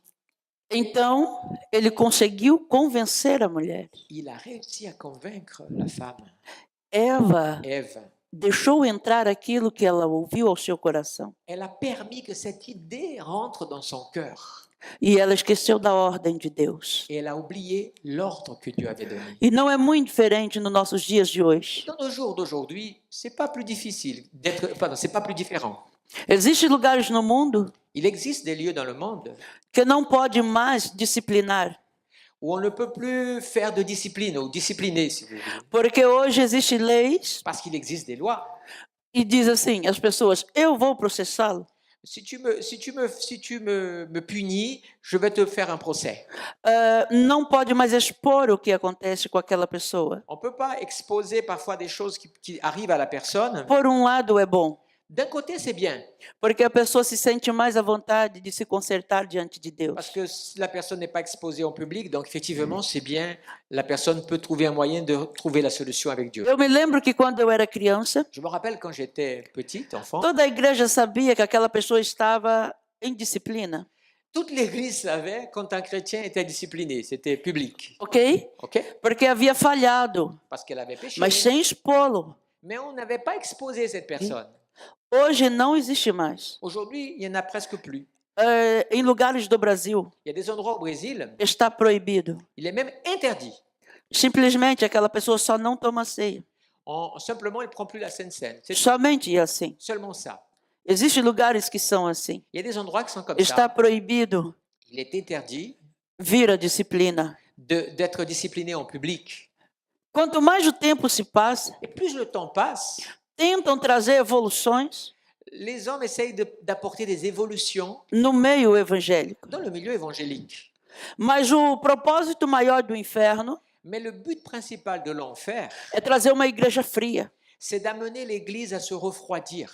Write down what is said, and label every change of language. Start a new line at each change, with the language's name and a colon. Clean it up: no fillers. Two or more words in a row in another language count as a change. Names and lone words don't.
Portuguese: Então, ele conseguiu convencer a mulher.
French: Il a réussi à convaincre la femme,
Portuguese: Eva
French: Ève.
Portuguese: deixou entrar aquilo que ela ouviu ao seu coração.
French: Elle a permis que cette idée rentre dans son cœur.
Portuguese: E ela esqueceu da ordem de Deus.
French: Et elle a oublié l'ordre que Dieu avait donné.
Portuguese: E não é muito diferente nos nossos dias de hoje.
French: Dans nos jours d'aujourd'hui, c'est pas plus difficile d'être, pardon, c'est pas plus différent.
Portuguese: Existem lugares no mundo
French: Il existe des lieux dans le monde
Portuguese: que não pode mais disciplinar,
French: où on ne peut plus faire de discipline ou discipliner, si vous voulez,
Portuguese: porque hoje existem leis
French: parce qu'il existe des lois.
Portuguese: e diz assim, as pessoas, eu vou processá-lo.
French: Si tu me punis, je vais te faire un procès.
Portuguese: Não pode mais expor o que acontece com aquela pessoa.
French: On ne peut pas exposer parfois des choses qui arrivent à la personne.
Portuguese: Por um lado é bom,
French: D'un côté, c'est bien,
Portuguese: porque a pessoa se sente mais à vontade de se consertar diante de Deus.
French: parce que si la personne n'est pas exposée en public, donc effectivement, c'est bien, la personne peut trouver un moyen de trouver la solution avec Dieu.
Portuguese: Eu me lembro que quando eu era criança,
French: Je me rappelle quand j'étais petite, enfant,
Portuguese: toda a igreja sabia que aquela pessoa estava em disciplina,
French: toute l'église savait quand un chrétien était discipliné, c'était public,
Portuguese: ok?
French: ok?
Portuguese: Porque havia falhado,
French: Parce qu'elle avait péché.
Portuguese: mas sem expô-lo.
French: Mais on n'avait pas exposé cette personne.
Portuguese: Hoje não existe mais.
French: Aujourd'hui, il n'y en a presque plus.
Portuguese: Em lugares do Brasil,
French: Il y a des endroits au Brésil,
Portuguese: está proibido.
French: il est même interdit.
Portuguese: Simplesmente aquela pessoa só não toma ceia.
French: Simplement, il ne prend plus la Sainte Seine. C'est
Portuguese: Somente assim.
French: seulement ça.
Portuguese: Existem lugares que são assim.
French: Il y a des endroits qui sont comme
Portuguese: Está
French: ça.
Portuguese: proibido
French: Il est interdit
Portuguese: vir a disciplina.
French: d'être discipliné en public.
Portuguese: Quanto mais o tempo se passa,
French: Et plus le temps passe,
Portuguese: tentam trazer evoluções
French: les hommes essayent d'apporter des évolutions
Portuguese: no meio evangélico.
French: dans le milieu évangélique.
Portuguese: Mas o propósito maior do inferno
French: Mais le but principal de l'enfer,
Portuguese: é trazer uma igreja fria.
French: c'est d'amener l'Église à se refroidir.